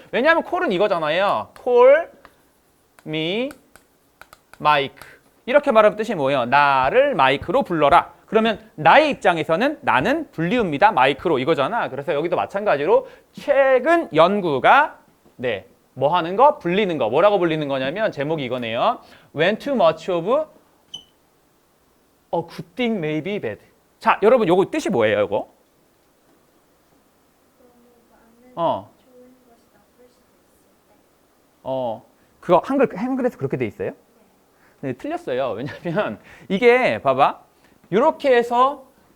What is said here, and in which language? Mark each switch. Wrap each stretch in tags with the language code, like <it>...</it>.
<ko>왜냐하면 콜은 이거잖아요.</ko> <en>콜, 미, 마이크.</en> <ko>이렇게 말하면 뜻이 뭐예요? 나를 마이크로 불러라. 그러면 나의 입장에서는 나는 불리웁니다. 마이크로 이거잖아. 그래서 여기도 마찬가지로 최근 연구가 뭐 하는 거? 불리는 거. 뭐라고 불리는 거냐면 제목이 이거네요.</ko> <en>When too much of a good thing may be bad.</en> <ko>자, 여러분 요거 뜻이 뭐예요, 이거? 그거 한글에서 그렇게 돼 있어요? 네, 틀렸어요. 왜냐면 이게 봐봐. 이렇게 해서</ko>